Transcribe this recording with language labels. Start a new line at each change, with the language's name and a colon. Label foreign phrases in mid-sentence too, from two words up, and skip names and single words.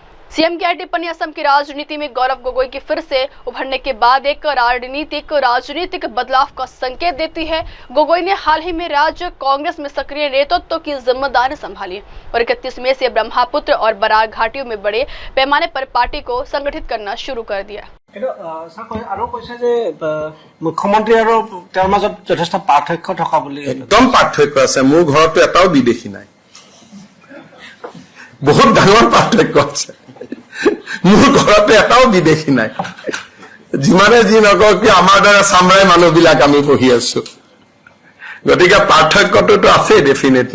Hindi: सीएम की टिप्पणी असम की राजनीति में गौरव गोगोई के फिर से उभरने के बाद एक राजनीतिक बदलाव का संकेत देती है। गोगोई ने हाल ही में राज्य कांग्रेस में सक्रिय नेतृत्व की जिम्मेदारी संभाली और 31 मई से ब्रह्मपुत्र और बराक घाटियों में बड़े पैमाने पर पार्टी को संगठित करना शुरू कर दिया।
Assamese: मुख्यमंत्री যথেষ্ট পাৰ্থক্য থকা বুলি একদম পাৰ্থক্য আছে। মোৰ ঘৰতো এটাও বিদেশী নাই, বহুত ডাঙৰ পাৰ্থক্য আছে। মোৰ ঘৰতো এটাও বিদেশী নাই। যিমানে যি নকওঁ কি আমাৰ দৰে চামৰাই মানুহবিলাক আমি বহি আছো, গতিকে পাৰ্থক্যটোতো আছে ডেফিনেটলি।